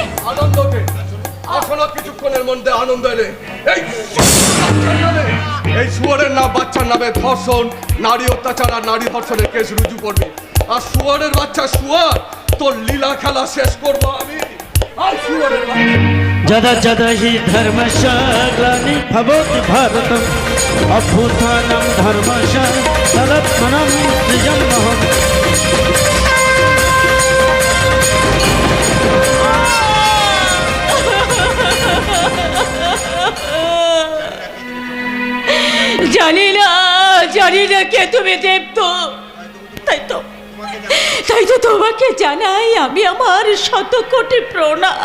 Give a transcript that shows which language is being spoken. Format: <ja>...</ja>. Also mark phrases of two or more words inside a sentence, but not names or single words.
<bn>আনন্দকে আসলে কিছুক্ষণের মধ্যে আনন্দ এলে এই শুয়ারের নাম বাচ্চার নামে ধর্ষণ, নারী অত্যাচার আর নারী ধর্ষণের কেস রুজু করবে। আর শুয়ারের বাচ্চা শুয়ার, তোর লীলা খেলা শেষ করবো আমি। আর শুয়ারের বাচ্চা</bn> <sa>जदा जदा हि धर्मश ग्लानि भवति भारतम् अभ्युत्थानं धर्मश तदत्मनं सृजमहम्।</sa> <bn>জানি না কে তুমি দেবতো, তাই তো তোমাকে জানাই আমি আমার শত কোটি প্রণাম।</bn>